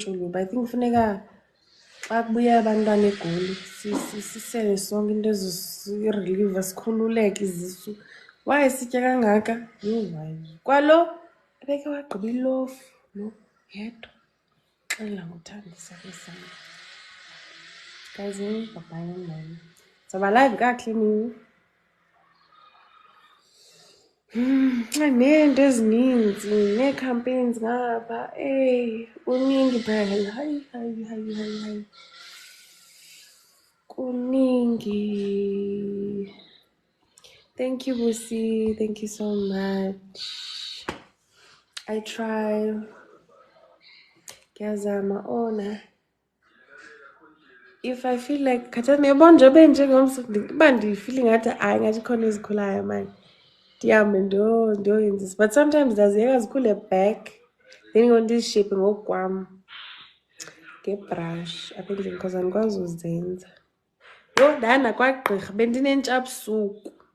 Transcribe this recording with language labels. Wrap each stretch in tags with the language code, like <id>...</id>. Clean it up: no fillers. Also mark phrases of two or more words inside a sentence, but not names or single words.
<en>I think</en> <xh>kufuneka xa kubuya abantwana egoli sisele sonke into ezosireliva sikhululeke izisu waye sitya kangaka hayi kwalo ebeke wagqiba ilofu lo yedwa xela ngothambisa kwesana</xh> <en>guys bye</en> <xh>mani zoba live kakuhle nini neento ezininzi nee-campaigns ngapha kuningi phela hayi kuningi</xh> <en>thank you Busi thank you so much I try</en> <xh>ngiyazama ona</xh> <en>if I feel like</en> <xh>khathana uyabona nje benjengomso uba ndifile ngathi ngathi khona ezikhulayo mani ndihambe ndiyoyenza</xh> <en>but sometimes</en> <xh>ndaziyeka zikhule</xh> <en>back then</en> <xh>ndizishape ngokwam ngebrush apha endlini because andikwazi uzenza ndahamba kwagqirha bendinentshapsuku</xh>